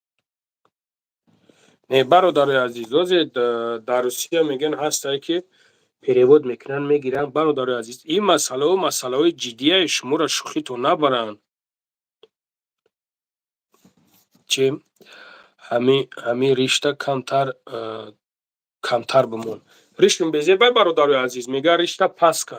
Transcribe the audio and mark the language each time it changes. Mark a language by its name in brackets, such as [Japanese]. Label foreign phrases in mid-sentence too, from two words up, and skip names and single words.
[Tajik] на бародари азиз дар Русия мегӯян ҳаст ки перевод мекунанд мегиранд. бародари азиз, ин масъалаҳо масъалаҳои ҷиддие, шуморо шӯхито набаранд. чӣ ҳамин ришта камтар бимон. Ришм безебай бародари азиз мегӯяд ришта паст кан.